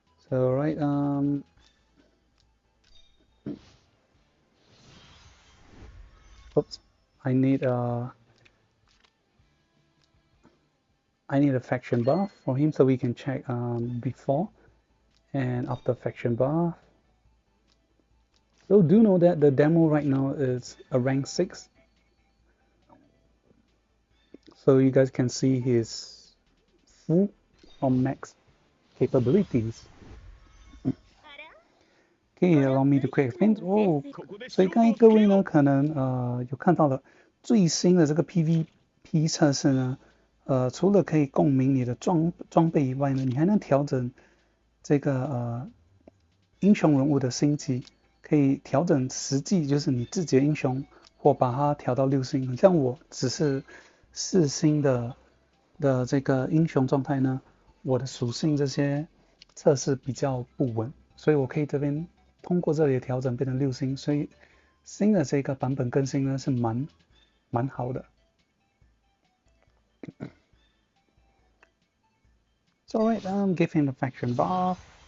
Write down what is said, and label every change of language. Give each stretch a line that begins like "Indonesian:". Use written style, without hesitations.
English: So right, oops, I need a faction buff for him, so we can check before and after faction buff. So do know that the demo right now is a rank 6. So you guys can see his full or max capabilities. Okay, allow me to quick explain.
Chinese: 哦，所以刚才各位呢，可能有看到了最新的这个 PVP 测试呢，除了可以共鸣你的装备以外呢，你还能调整这个英雄人物的星级，可以调整实际就是你自己的英雄，或把它调到6星。像我只是4星的这个英雄状态呢，我的属性这些测试比较不稳，所以我可以这边通过这里的调整变成6星，所以新的这个版本更新呢是蛮好的。
English: So alright, give him the faction buff.